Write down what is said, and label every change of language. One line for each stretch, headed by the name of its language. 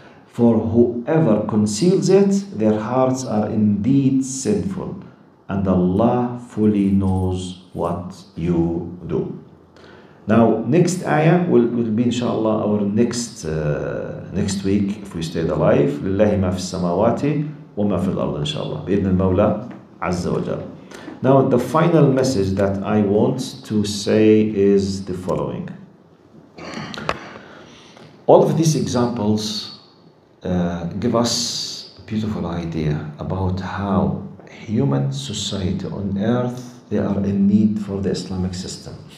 English: For whoever conceals it, their hearts are indeed sinful. and Allah fully knows what you do. Now, next ayah will be inshallah our next week if we stayed alive.
Arabic: لله ما في السماوات وما في الأرض إن شاء الله بإذن المولى عز وجل.
English: Now, the final message that I want to say is the following. All of these examples give us a beautiful idea about how human society on earth, they are in need for the Islamic system.